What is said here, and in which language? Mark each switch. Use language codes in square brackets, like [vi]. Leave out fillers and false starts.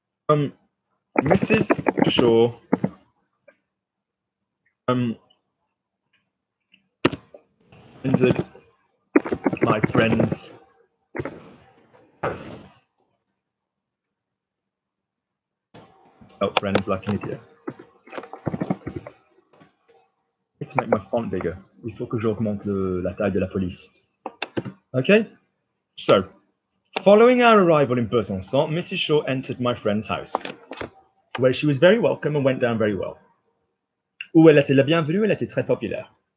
[en] Mrs. Shaw entered my friend's house. Oh, friends like an idiot. I need to make my font bigger. [fr] Il faut que j'augmente la taille de la police. [en] Okay, so following our arrival in Besançon, Mrs. Shaw entered my friend's house, where she was very welcome and went down very well. [fr] Où elle était la bienvenue, elle était très populaire.